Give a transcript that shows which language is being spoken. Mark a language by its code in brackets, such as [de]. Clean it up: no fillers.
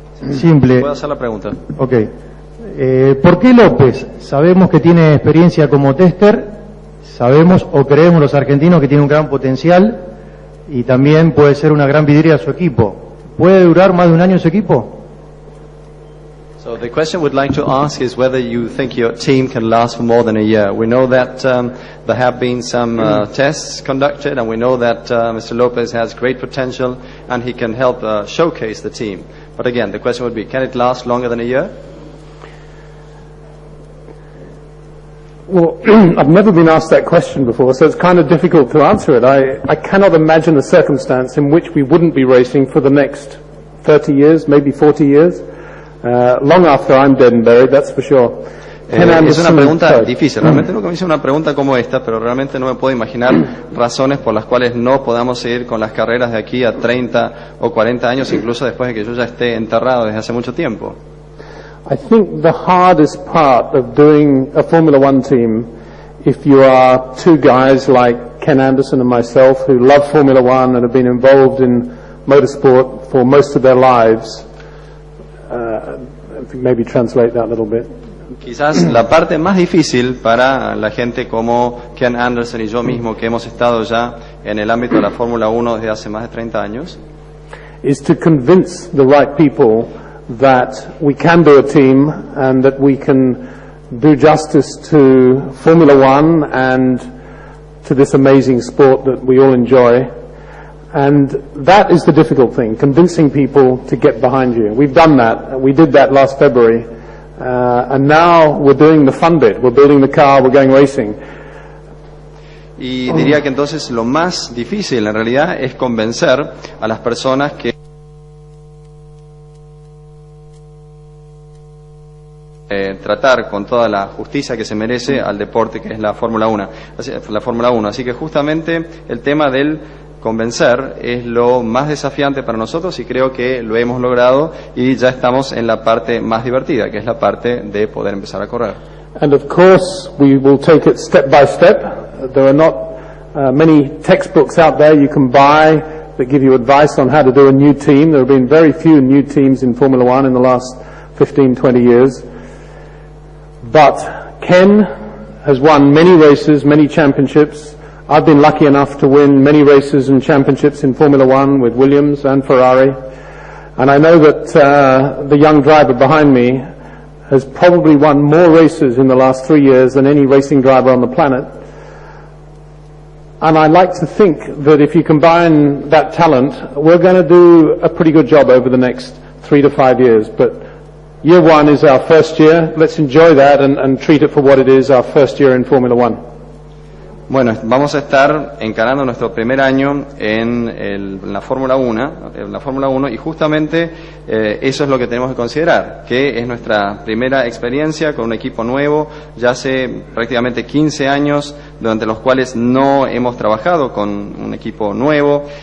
[es] Simple. ¿Puedo hacer la pregunta? Ok. ¿Por qué López? Sabemos que tiene experiencia como tester, sabemos o creemos los argentinos que tiene un gran potencial y también puede ser una gran vidriera a su equipo. ¿Puede durar más de un año su equipo? [en] So the question we'd like to ask is whether you think your team can last for more than a year. We know that there have been some tests conducted, and we know that Mr. Lopez has great potential and he can help showcase the team. But again, the question would be, can it last longer than a year? Well, I've never been asked that question before, so it's kind of difficult to answer it. I cannot imagine a circumstance in which we wouldn't be racing for the next 30 years, maybe 40 years. Long after I'm dead and buried, that's for sure. [es] Es una pregunta difícil. Realmente nunca me hice una pregunta como esta, pero realmente no me puedo imaginar razones por las cuales no podamos seguir con las carreras de aquí a 30 o 40 años, incluso después de que yo ya esté enterrado desde hace mucho tiempo. [en] I think the hardest part of doing a Formula One team, if you are two guys like Ken Anderson and myself who love Formula One and have been involved in motorsport for most of their lives, maybe translate that a little bit. [es] Quizás la parte más difícil para la gente como Ken Anderson y yo mismo, que hemos estado ya en el ámbito de la Fórmula 1 desde hace más de 30 años, [en] is to convince the right people that we can do a team and that we can do justice to Formula One and to this amazing sport that we all enjoy. And that is the difficult thing, convincing people to get behind you. We've done that. We did that last February. And now we're doing the fun bit. We're building the car, we're going racing. [es] Y diría que entonces lo más difícil en realidad es convencer a las personas que tratar con toda la justicia que se merece al deporte que es la Fórmula 1. Así que justamente el tema del convencer es lo más desafiante para nosotros y creo que lo hemos logrado y ya estamos en la parte más divertida, que es la parte de poder empezar a correr. [en] And of course we will take it step by step. There are not many textbooks out there you can buy that give you advice on how to do a new team. There have been very few new teams in Formula One in the last 15, 20 years. But Ken has won many races, many championships. I've been lucky enough to win many races and championships in Formula One with Williams and Ferrari. And I know that the young driver behind me has probably won more races in the last 3 years than any racing driver on the planet. And I like to think that if you combine that talent, we're going to do a pretty good job over the next 3 to 5 years. But year one is our first year. Let's enjoy that and treat it for what it is, our first year in Formula One. [es] Bueno, vamos a estar encarando nuestro primer año en la Fórmula 1, y justamente eso es lo que tenemos que considerar, que es nuestra primera experiencia con un equipo nuevo, ya hace prácticamente 15 años durante los cuales no hemos trabajado con un equipo nuevo.